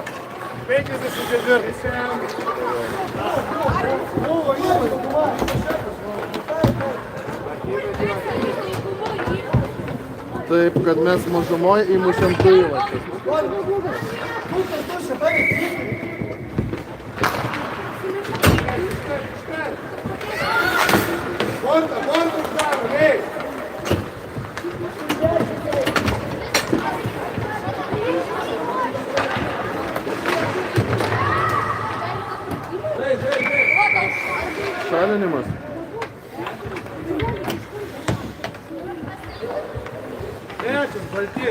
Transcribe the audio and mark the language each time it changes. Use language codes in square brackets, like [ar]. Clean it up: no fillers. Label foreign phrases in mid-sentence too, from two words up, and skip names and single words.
[lt] 54. Taip, kad mes mažumoj įmušėm du įvarčius. [ru] Борта, право, ей! [lt] Šalinimas. Trečias, balti.